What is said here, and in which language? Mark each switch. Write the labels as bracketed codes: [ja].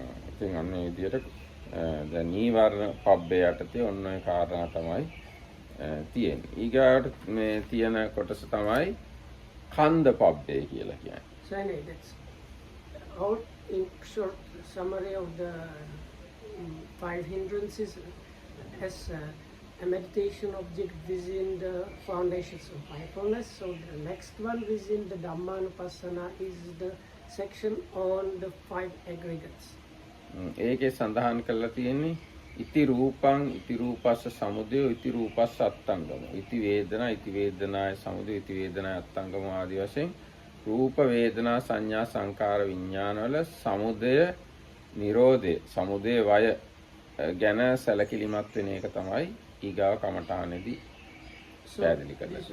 [si] ඉතින් අන්න ඒ විදිහට දැන් නීවරණ පබ්බේ යටතේ ඔන්න ඔය කාරණා තමයි තියෙන්නේ. ඊගාට මේ තියෙන කොටස තමයි කන්ද පබ්බේ කියලා කියන්නේ. [en] So anyway, that's all in short summary of the 5 hindrances as a meditation object within the foundations of mindfulness. So the next one within the Dhammanupassana is the section on the 5 aggregates. [si] ඒකේ සඳහන් කරලා තියෙන්නේ [pi] ඉති රූපං ඉති රූපස්ස සමුදය ඉති රූපස්ස අත්තංගම ඉති වේදනාය සමුදය ඉති වේදනාය අත්තංගම [si] ආදී වශයෙන් රූප වේදනා සංඥා සංකාර විඥාන වල සමුදය නිරෝධය සමුදය වය ගැන සැලකිලිමත් වෙන එක තමයි ඊගාව කමඨානෙදී පැහැදිලි කරන්නේ.